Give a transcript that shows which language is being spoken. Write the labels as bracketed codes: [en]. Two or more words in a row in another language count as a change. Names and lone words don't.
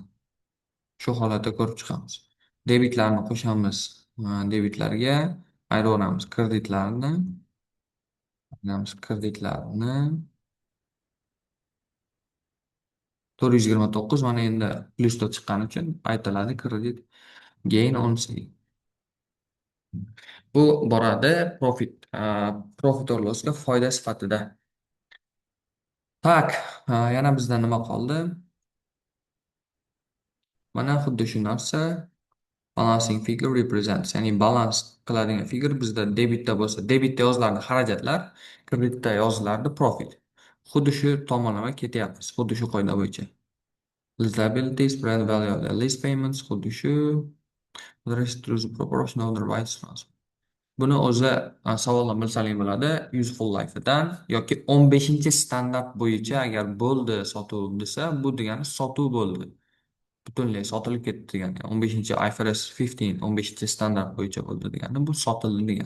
[uz] Shu holatda ko'rib chiqamiz. Debitlarni qo'shamiz. Debitlarga ayiraveramiz kreditlarni. Ayiramiz kreditlarni 429 mana endi plyusda chiqqani uchun aytiladi kredit [en] gain on sale. [uz] Bu boradi [en] profit or lossga [uz] foyda sifatida. Tak, yana bizda nima qoldi? Mana xuddi shu narsa [en] balancing figure represents, [uz] ya'ni balans qiladigan figure bizda debitda bo'lsa, debitda yozilardi xarajatlar, kreditda yozilardi profit. Xuddi shu tomonlama ketyapmiz, xuddi shu qoida bo'yicha. [en] Lease liabilities, spread value of the lease payments, [uz] xuddi shu. [en] The rest is proportion of the rights transfer. [uz] Buni o'zi savoldan bilsalaring bo'ladi, useful life'dan yoki 15-standart bo'yicha agar bo'ldi sotuv desa, bu degani sotuv bo'ldi. Butunlay sotilib ketdi degani. 15 IFRS 15, 15-standart bo'yicha bo'ldi degani, bu sotildi degani.